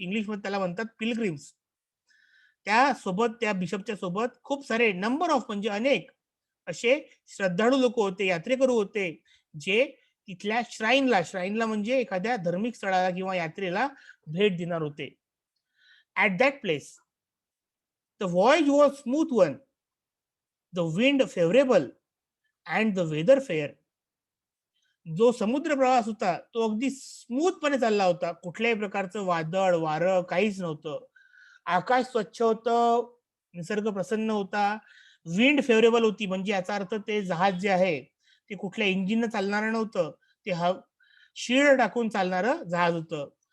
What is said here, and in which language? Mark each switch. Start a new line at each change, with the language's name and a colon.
Marathi: English मध्ये त्याला म्हणतात पिलग्रिम्स. त्या सोबत, त्या बिशपच्या सोबत खूप सारे नंबर ऑफ म्हणजे अनेक असे श्रद्धाळू लोक होते, यात्रेकरू होते, जे तिथल्या श्राईनला म्हणजे एखाद्या धार्मिक स्थळाला किंवा यात्रेला भेट देणार होते.
English: At that place the voyage was smooth one, the wind favorable and the weather fair.
Marathi: जो समुद्र प्रवास होता तो अगदी स्मूथपणे चालला होता. कुठल्याही प्रकारचं वादळ वारं काहीच नव्हतं. आकाश स्वच्छ होतं, निसर्ग प्रसन्न होता. विंड फेवरेबल होती, म्हणजे याचा अर्थ ते जहाज जे आहे ते कुठल्या इंजिन चालणारं नव्हतं, ते शिळ टाकून चालणारं जहाज होतं.